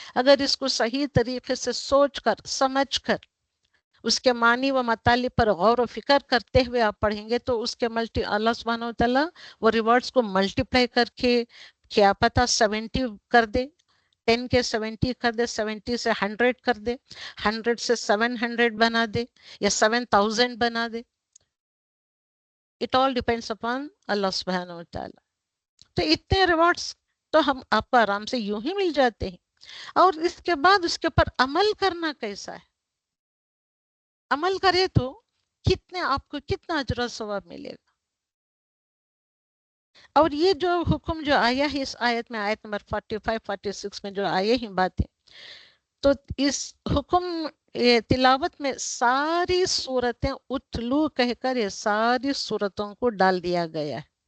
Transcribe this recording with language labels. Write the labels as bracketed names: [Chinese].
[Urdu] اگر اس کو صحیح طریقے سے سوچ کر، سمجھ کر، اس کے معنی و مطالب پر غور و فکر کرتے ہوئے آپ پڑھیں گے تو اس کے اللہ سبحانہ وتعالیٰ وہ ریوارڈز کو ملٹیپلائی کر کے کیا پتہ 70 کر دے، 10 کے 70 کر دے، 70 سے 100 کر دے، 100 سے 700 بنا دے، یا 7000 بنا دے. [English] It all depends upon اللہ سبحانہ وتعالی. [Urdu] تو اتنے ریوارڈز تو ہم آپ کو آرام سے یوں ہی مل جاتے ہیں. اور اس کے بعد اس کے اوپر عمل کرنا کیسا ہے؟ عمل کرے تو کتنے آپ کو کتنا اجر و ثواب ملے گا. اور یہ جو حکم جو آیا ہے اس آیت میں، آیت نمبر 45-46 میں جو آئے ہیں باتیں، تو اس حکم تلاوت میں ساری صورتیں اتلو کہہ کر یہ ساری صورتوں کو ڈال دیا گیا ہے.